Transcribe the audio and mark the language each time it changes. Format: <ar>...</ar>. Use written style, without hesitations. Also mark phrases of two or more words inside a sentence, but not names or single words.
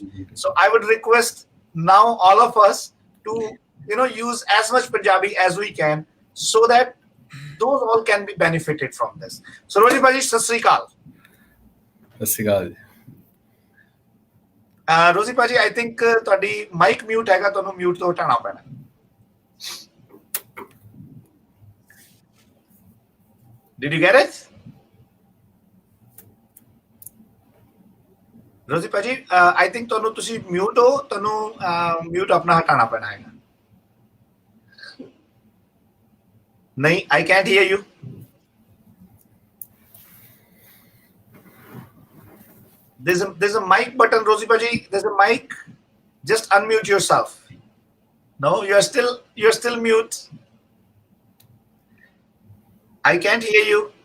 <en>So I would request now all of us to use as much Punjabi as we can, so that those all can be benefited from this. So Rosie Paji,</en> <pa>ਸਤਿ ਸ੍ਰੀ ਅਕਾਲ. ਸਤਿ ਸ਼੍ਰੀ ਅਕਾਲ ਜੀ। Rosie Paji,</pa> <en>I think</en> <pa>ਤੁਹਾਡੀ</pa> <en>mic mute</en> <pa>ਹੈਗਾ, ਤੁਹਾਨੂੰ mute ਤੋਂ ਹਟਾਉਣਾ ਪੈਣਾ।</pa> <en>Did you get it?</en> <pa>Rosie Paji,</pa> <en>I think</en> <pa>ਤੁਹਾਨੂੰ ਤੁਸੀਂ mute ਹੋ, ਤੁਹਾਨੂੰ mute ਆਪਣਾ ਹਟਾਉਣਾ ਪੈਣਾ ਹੈਗਾ। ਨਹੀਂ,</pa> <en>I can't hear you. There's a mic button, Rosie Paji. There's a mic. Just unmute yourself. No, you're still mute. I can't hear you.</en>